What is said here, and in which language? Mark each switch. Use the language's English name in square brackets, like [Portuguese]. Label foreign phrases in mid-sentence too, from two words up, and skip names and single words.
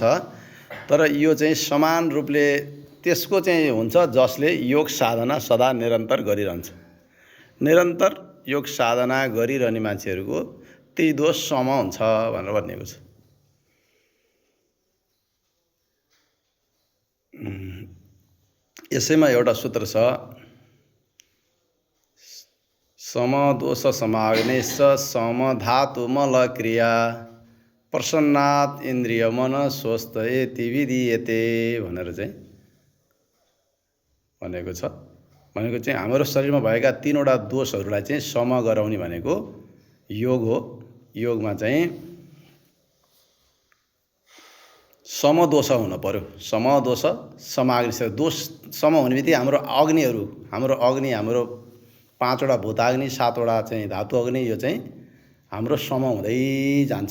[Nepali] तर यो चाहिँ समान रूपले त्यसको चाहिँ हुन्छ जसले योग साधना सदा निरन्तर गरिरहन्छ। निरन्तर योग साधना गरिरहने मान्छेहरूको त्रिदोष सम हुन्छ भनेर भनिएको छ। यसैमा एउटा सूत्र छ, [Sanskrit] समदोष समाग्नेश्च समधातुमल क्रिया प्रसन्नात् इन्द्रिय मन स्वस्थ इति विधीयते [Nepali] भनेर चाहिँ भनेको छ। भनेको चाहिँ हाम्रो शरीरमा भएका 3वटा दोषहरूलाई चाहिँ सम गराउने भनेको योग हो। योगमा चाहिँ समदोष हुन पर्यो। [Sanskrit] समदोष समाग्नि [Nepali] दोष सम हुने बित्तिकै हाम्रो 5वटा भूताग्नि 7वटा चाहिँ धातु अग्नि यो चाहिँ हाम्रो सम हुँदै जान्छ।